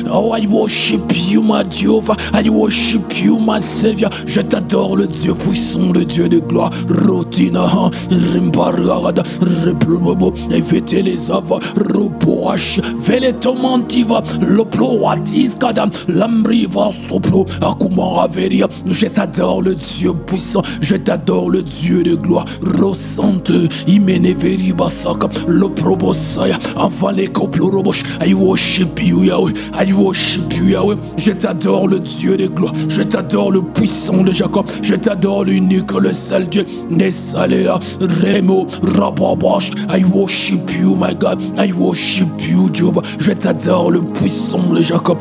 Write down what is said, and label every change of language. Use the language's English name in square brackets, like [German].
[English] Oh, I worship you, my Jehovah. I worship you, my Savior. [French] Je t'adore, le Dieu puissant, le Dieu de gloire. Rotina rimbarada replobo et fete les ava ropoash veleto mantiva le ploa ploatis kadam, lambriva soplo, akuma averia. Je t'adore le Dieu puissant, je t'adore le Dieu de gloire. Rosante, imene veri basaka, le probosaya, avant les coplorobosh. [English] I worship you Yahweh, I worship you Yahweh. [French] Je t'adore le Dieu de gloire, je t'adore le puissant de Jacob, je t'adore l'unique, le seul Dieu. Nesalea, Remo, Rababash. [English] I worship you my God, I worship you Jehovah. [French] Je t'adore le puissant de Jacob.